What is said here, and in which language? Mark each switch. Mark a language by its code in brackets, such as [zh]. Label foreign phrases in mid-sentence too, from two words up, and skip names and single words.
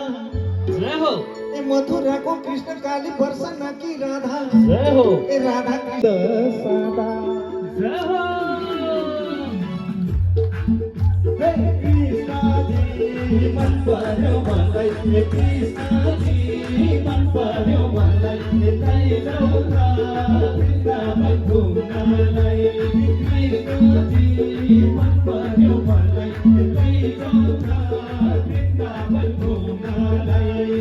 [ne] जय हो मथुराको कृष्ण काली [hi] वर्षना की राधा [ne] जय हो ए राधा की सदा जय हो कृष्णजी मन पर्यो मलाई कृष्णजी मन पर्यो मलाई लैजाऊ न वृन्दावन घुम्नलाई कृष्णजी मन पर्यो मलाई लैजाऊ न वृन्दावन घुम्नलाई